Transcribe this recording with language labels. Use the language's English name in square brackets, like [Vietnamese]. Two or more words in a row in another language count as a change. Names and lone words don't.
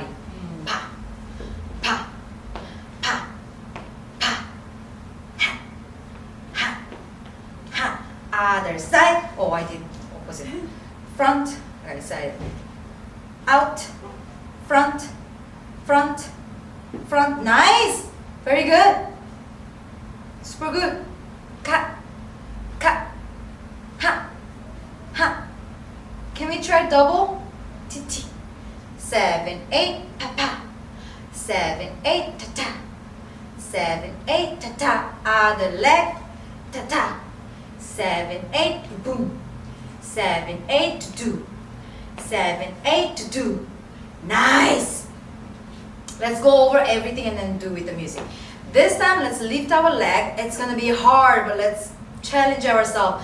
[English] Pa, pa, pa, pa, ha, ha, ha. Other side. Oh, I did opposite. Front, right side. Out, front, front, front. Nice. Very good. Super good. Ka, ka, ha, ha. Can we try double? T, T. 7, 8, pa, pa. 7, 8, ta, ta. 7, 8, ta, ta. Other leg, ta, ta. 7, 8, boom. 7, 8, to do. 7, 8, to do. Nice. Let's go over everything and then do with the music. This time, let's lift our leg. It's gonna be hard, but let's challenge ourselves.